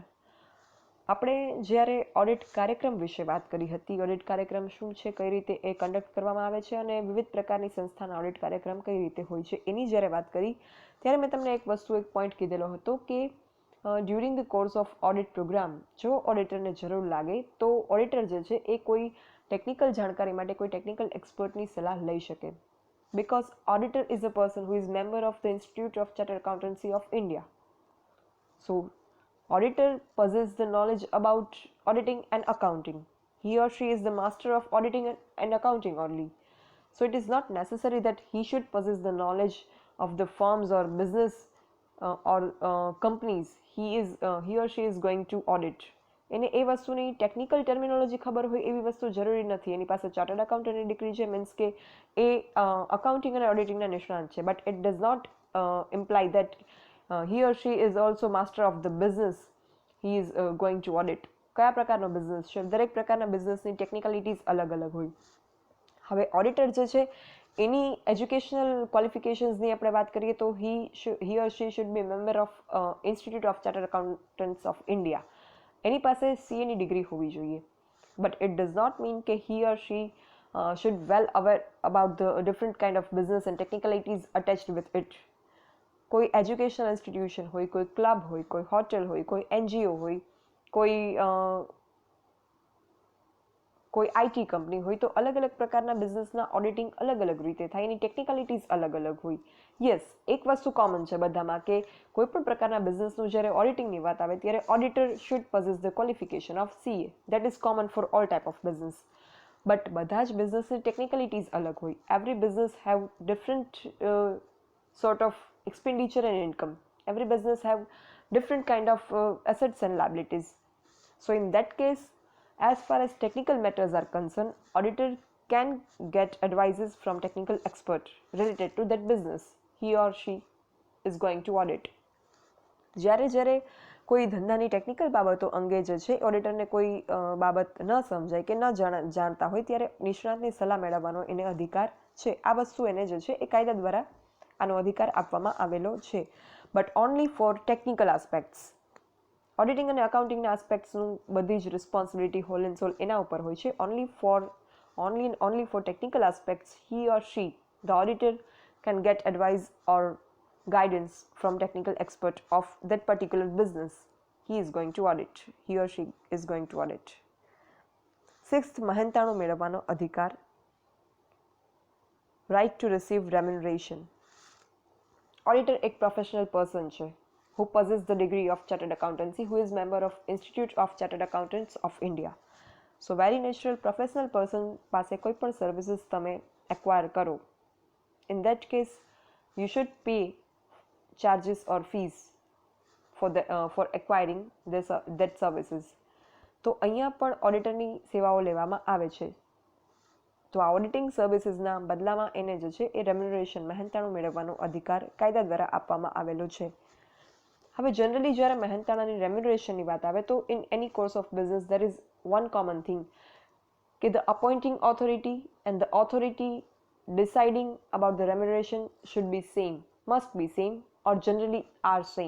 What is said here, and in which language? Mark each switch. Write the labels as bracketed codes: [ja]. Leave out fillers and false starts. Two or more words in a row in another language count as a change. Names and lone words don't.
[gu] આપણે જ્યારે ઓડિટ કાર્યક્રમ વિશે વાત કરી હતી, ઓડિટ કાર્યક્રમ શું છે, કઈ રીતે એ કન્ડક્ટ કરવામાં આવે છે અને વિવિધ પ્રકારની સંસ્થાના ઓડિટ કાર્યક્રમ કઈ રીતે હોય છે, એની જ્યારે વાત કરી ત્યારે મેં તમને એક પોઈન્ટ કીધેલો હતો કે [en] during the course of audit program [gu] જો ઓડિટરને જરૂર લાગે તો ઓડિટર જે છે એ કોઈ ટેકનિકલ જાણકારી માટે કોઈ [en] technical expert [gu] સલાહ લઈ શકે. [en] because auditor is a person who is member of the Institute of Chartered Accountancy of India. So auditor possesses the knowledge about auditing and accounting. He or she is the master of auditing and accounting only. So it is not necessary that he should possess the knowledge of the firms or business or companies he or she is going to audit. [gu] એને એ વસ્તુની [en] technical terminology [gu] ખબર હોય એવી વસ્તુ જરૂરી નથી. એની પાસે ચાર્ટર્ડ અકાઉન્ટન્ટની ડિગ્રી છે મીન્સ કે એ અકાઉન્ટિંગ અને ઓડિટિંગના નિષ્ણાત છે, [en] but it does not imply that he or she is also master of the business he is going to audit. [gu] કયા પ્રકારનો બિઝનેસ છે, દરેક પ્રકારના બિઝનેસની ટેકનિકલિટીઝ અલગ અલગ હોય. હવે ઓડિટર જે છે એની એજ્યુકેશનલ ક્વોલિફિકેશન્સની આપણે વાત કરીએ તો [en] he or she should be a member of Institute of Chartered Accountants of India. [gu] એની પાસે સીએની ડિગ્રી હોવી જોઈએ, [en] but it does not mean કે he or she should well aware about the different kind of business and technicalities attached with it. [gu] કોઈ [en] educational institution [gu] હોય, કોઈ ક્લબ હોય, કોઈ હોટેલ હોય, કોઈ એનજીઓ હોય, કોઈ [en] IT company [gu] હોય, તો અલગ અલગ પ્રકારના બિઝનેસના ઓડિટિંગ અલગ અલગ રીતે થાય, એની ટેકનિકલિટીઝ અલગ અલગ હોય. યસ, એક વસ્તુ કોમન છે બધામાં કે કોઈ પણ પ્રકારના બિઝનેસનું જ્યારે ઓડિટિંગની વાત આવે ત્યારે [en] auditor should possess the qualification of CA. that is common for all type of business. બટ [gu] બધા જ બિઝનેસની ટેકનિકલિટીઝ અલગ હોય. [en] every business have different sort of expenditure and income. Every business have different kind of assets and liabilities. So in that case, as far as technical matters are concerned, auditor can get advices from technical expert related to that business he or she is going to audit. [gu] જ્યારે કોઈ ધંધાની ટેકનિકલ બાબતો અંગે જે છે ઓડિટરને કોઈ બાબત ન સમજાય કે ન જાણતા હોય ત્યારે નિષ્ણાતની સલાહ મેળવવાનો એને અધિકાર છે. આ વસ્તુ એને જે છે એ કાયદા દ્વારા આનો અધિકાર આપવામાં આવેલો છે, [en] but only for technical aspects. [gu] ઓડિટિંગ અને અકાઉન્ટિંગના આસ્પેક્ટ્સનું બધી જ [en] responsibility whole and sole [gu] એના ઉપર હોય છે. [en] only for technical aspects he or she, the auditor, can get advice or guidance from technical expert of that particular business he is going to audit, he or she is going to audit. 6th, [gu] મહેનતાણું મેળવવાનો અધિકાર, [en] right to receive remuneration. Auditor એક professional person છે who possesses the degree of chartered accountancy, who is member of Institute of Chartered Accountants of India. So very natural professional person [gu] પાસે કોઈ પણ સર્વિસીસ તમે એક્વાયર કરો, [en] in that case you should pay charges or fees for acquiring that services. [gu] તો અહીંયા પણ ઓડિટરની સેવાઓ લેવામાં આવે છે. તો આ ઓડિટિંગ સર્વિસીસના બદલામાં એને જે છે એ રેમ્યુનરેશન મહેનતાણું મેળવવાનો અધિકાર કાયદા દ્વારા આપવામાં આવેલો છે. હવે જનરલી જ્યારે મહેનતાણાની રેમ્યુનરેશનની વાત આવે તો [en] in any course of business there is one common thing કે the appointing authority and the authority deciding about the remuneration should be same, must be same or generally are same.